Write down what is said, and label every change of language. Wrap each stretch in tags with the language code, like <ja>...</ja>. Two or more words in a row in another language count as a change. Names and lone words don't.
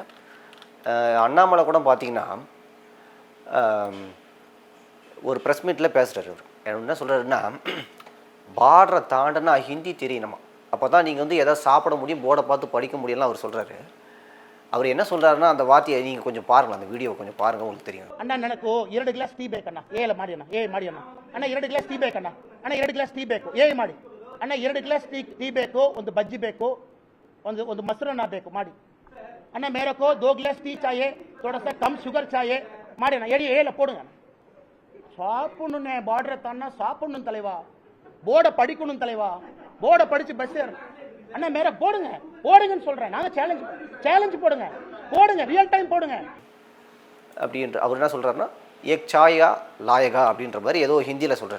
<ta>அண்ணாமலை கூட பார்த்தீங்கன்னா ஒரு</ta> <en>press meetil</en> <ta>பேசுகிறார். அவர் என்ன சொல்கிறாருன்னா, பார்டரை தாண்டனா ஹிந்தி தெரியணுமா, அப்போ தான் நீங்கள் வந்து எதாவது சாப்பிட முடியும், போர்டை பார்த்து படிக்க முடியும்லாம் அவர் சொல்கிறாரு. அவர் என்ன சொல்கிறாருன்னா, அந்த வார்த்தையை நீங்கள் கொஞ்சம் பாருங்கள், அந்த வீடியோவை கொஞ்சம் பாருங்கள், உங்களுக்கு தெரியும்.</ta> <kn>ಅಣ್ಣ ನನಗೂ 2 ಗ್ಲಾಸ್ ಟೀ ಬೇಕಣ್ಣ. ಏಲ ಮಾಡಿ ಅಣ್ಣ, ಏ ಮಾಡಿ ಅಣ್ಣ. ಅಣ್ಣ 2 ಗ್ಲಾಸ್ ಟೀ ಬೇಕಣ್ಣ. ಅಣ್ಣ 2 ಗ್ಲಾಸ್ ಟೀ ಬೇಕು, ಏ ಮಾಡಿ ಅಣ್ಣ. 2 ಗ್ಲಾಸ್ ಟೀ ಬೇಕು, ಒಂದು ಬಜ್ಜಿ ಬೇಕು, ಒಂದು ಮೊಸರನ್ನ ಬೇಕು ಮಾಡಿ ಅಣ್ಣ.</kn> <hi>मेरको 2 ग्लास टी चाहिए, थोड़ा सा कम शुगर चाहिए</hi> <kn>ಮಾಡಿ ಅಣ್ಣ.</kn> <hi>ಎಡಿ ಏಲ போடுங்க.</hi> <ta>சாப்பிடணுன்னே பார்டரை தாண்டா சாப்பிடணும் தலைவா, போர்டை படிக்கணும் தலைவா, போர்டை படித்து பஸ் ஏறணும் அண்ணா. மேலே போடுங்க, போடுங்கன்னு சொல்கிறேன். நாங்கள் சேலஞ்சு போடுங்க, போடுங்க,</ta> <en>real time</en> <ta>போடுங்க அப்படின்ற அவர் என்ன சொல்கிறாருன்னா,</ta> <hi>एक चाया लायका</hi> <ta>அப்படின்ற மாதிரி ஏதோ ஹிந்தியில் சொல்கிறார்.</ta>